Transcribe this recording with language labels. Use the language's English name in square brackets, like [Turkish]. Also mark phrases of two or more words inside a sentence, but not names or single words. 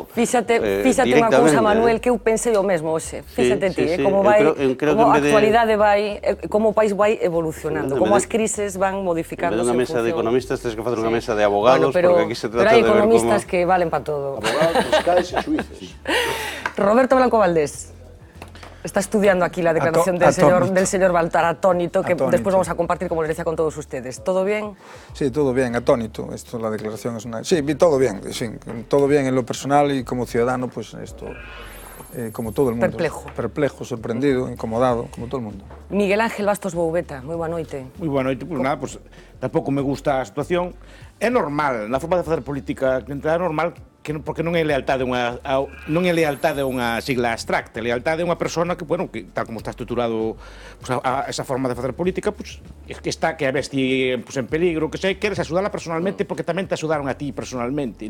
[Galician] Fíxate unha cousa, Manuel, que eu pensei o mesmo hoxe. Fíxate ti, como a actualidade vai, como o país vai evolucionando, como as crises van modificándose. En vez de unha mesa de economistas, tens que facer unha mesa de abogados, porque aquí se trata de ver como... Pero hai economistas que valen para todo. Abogados, fiscales e xuíces. Roberto Blanco Valdés. [Spanish] Está estudiando aquí la declaración del señor Baltar, atónito, que después vamos a compartir, como les decía, con todos ustedes. ¿Todo bien? Sí, todo bien, atónito. Esto, la declaración es una... Sí, todo bien, todo bien en lo personal y como ciudadano, pues esto, como todo el mundo. Perplejo, sorprendido, incomodado, como todo el mundo. Miguel Ángel Bastos Boubeta, [Galician] moi boa noite. Moi boa noite, [Spanish] pues nada, [Galician] pues tampouco me gusta a situación. É normal, na forma de facer política, é normal porque non é lealtade a unha sigla abstracta, lealtade a unha persona que, bueno, que tal como está estruturado pues, a esa forma de facer política, pues, que a vez ti pues, en peligro, que sei, queres axudarla personalmente porque tamén te axudaron a ti personalmente.